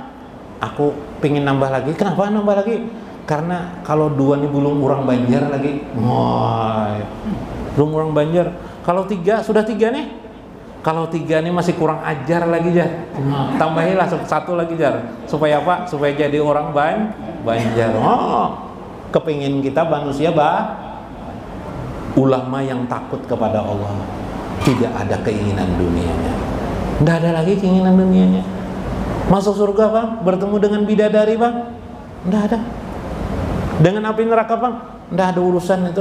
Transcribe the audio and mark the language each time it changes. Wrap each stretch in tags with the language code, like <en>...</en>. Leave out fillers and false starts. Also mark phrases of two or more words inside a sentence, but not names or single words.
<id>Aku pingin nambah lagi, kenapa nambah lagi? Karena kalau 2 nih belum orang Banjar lagi, belum orang Banjar. Kalau 3 sudah 3 nih, kalau 3 nih masih kurang ajar lagi jar. Tambahilah 1 lagi jar. Supaya apa? Supaya jadi orang Banjar. Kepingin kita manusia ulama yang takut kepada Allah, tidak ada keinginan dunianya. Tidak ada lagi keinginan dunianya. Masuk surga bang, bertemu dengan bidadari bang, tidak ada. Dengan api neraka bang, tidak ada urusan itu.</id>